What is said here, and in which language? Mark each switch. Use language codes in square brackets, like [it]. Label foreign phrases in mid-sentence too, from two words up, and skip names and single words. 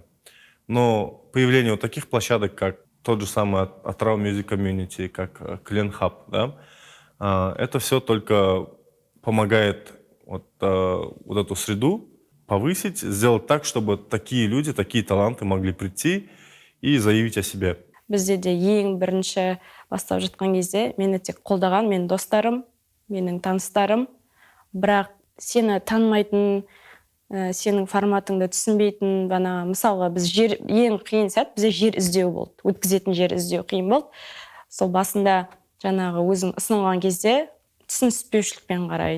[ru] Но появление вот таких площадок, как тот же самый Atrau Music Community, как Clean Hub, да, это все только помогает вот эту среду повысить, сделать так, чтобы такие люди, такие таланты могли прийти и заявить о себе. [kk] Бізде де ең бірінші бастап жатқан кезде мені тек қолдаған менің достарым, менің таныстарым, бірақ сені танымайтын, сенің форматыңды түсінбейтін, бана мысалға біз ең қиын сәт бізде жер іздеу болды. Өткізетін жер іздеу қиын болды. Сол басында жаңағы өзім ұсынған кезде түсініспеушілікпен қарайды.